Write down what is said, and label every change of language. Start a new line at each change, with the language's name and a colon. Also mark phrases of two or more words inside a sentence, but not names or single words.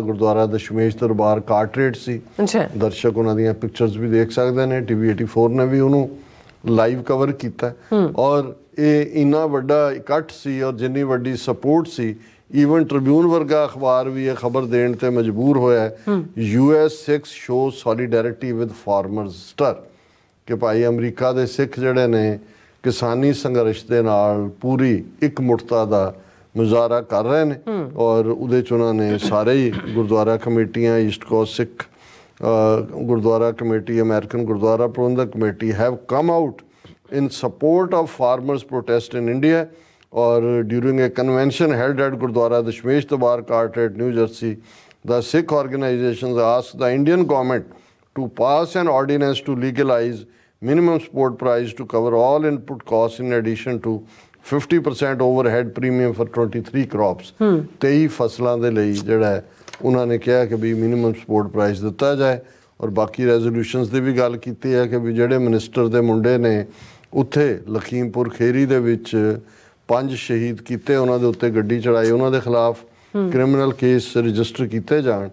Punjabi: ਗੁਰਦੁਆਰਾ ਦਸ਼ਮੇਸ਼ ਦਰਬਾਰ ਕਾਰਟਰੇਟ ਸੀ, ਦਰਸ਼ਕ ਉਹਨਾਂ ਦੀਆਂ ਪਿਕਚਰਸ ਵੀ ਦੇਖ ਸਕਦੇ ਨੇ। TV 84 ਨੇ ਵੀ ਉਹਨੂੰ
English: live cover
Punjabi: ਕੀਤਾ। ਔਰ ਇਹ ਇੰਨਾ ਵੱਡਾ ਇਕੱਠ ਸੀ ਔਰ ਜਿੰਨੀ ਵੱਡੀ ਸਪੋਰਟ ਸੀ, ਈਵਨ ਟ੍ਰਿਬਿਊਨ ਵਰਗਾ ਅਖਬਾਰ ਵੀ ਇਹ ਖਬਰ ਦੇਣ ਤੇ ਮਜਬੂਰ ਹੋਇਆ,
English: US Sikhs show solidarity with farmers stir,
Punjabi: ਕਿ ਭਾਈ ਅਮਰੀਕਾ ਦੇ ਸਿੱਖ ਜਿਹੜੇ ਨੇ ਕਿਸਾਨੀ ਸੰਘਰਸ਼ ਦੇ ਨਾਲ ਪੂਰੀ ਇਕਮੁੱਠਤਾ ਦਾ ਮੁਜ਼ਾਹਰਾ ਕਰ ਰਹੇ ਨੇ। ਔਰ ਉਹਦੇ 'ਚ ਉਹਨਾਂ ਨੇ ਸਾਰੇ ਹੀ ਗੁਰਦੁਆਰਾ ਕਮੇਟੀਆਂ, ਈਸਟ ਕੋਸਟ ਸਿੱਖ ਗੁਰਦੁਆਰਾ ਕਮੇਟੀ, ਅਮਰੀਕਨ ਗੁਰਦੁਆਰਾ ਪ੍ਰਬੰਧਕ ਕਮੇਟੀ
English: have come out in support of farmers' protest in India. Or during a convention held at Gurdwara Dashmesh Darbar Carteret, New Jersey, the Sikh organizations asked the Indian government to pass an ordinance to legalize minimum support price to cover all input costs in addition to 50% overhead premium for 23 crops.
Punjabi: 23 ਫਸਲਾਂ ਦੇ ਲਈ ਜਿਹੜਾ ਹੈ ਉਹਨਾਂ ਨੇ ਕਿਹਾ ਕਿ ਵੀ
English: minimum support price
Punjabi: ਦਿੱਤਾ ਜਾਏ। ਔਰ ਬਾਕੀ ਰੈਜ਼ੋਲੂਸ਼ਨਸ ਦੀ ਵੀ ਗੱਲ ਕੀਤੀ ਹੈ ਕਿ ਵੀ ਜਿਹੜੇ ਮਿਨਿਸਟਰ ਦੇ ਮੁੰਡੇ ਨੇ ਉੱਥੇ ਲਖੀਮਪੁਰ ਖੇਰੀ ਦੇ ਵਿੱਚ 5 ਸ਼ਹੀਦ ਕੀਤੇ, ਉਹਨਾਂ ਦੇ ਉੱਤੇ ਗੱਡੀ ਚੜਾਈ, ਉਹਨਾਂ ਦੇ ਖਿਲਾਫ
English: criminal case register
Punjabi: ਕੀਤੇ ਜਾਣ।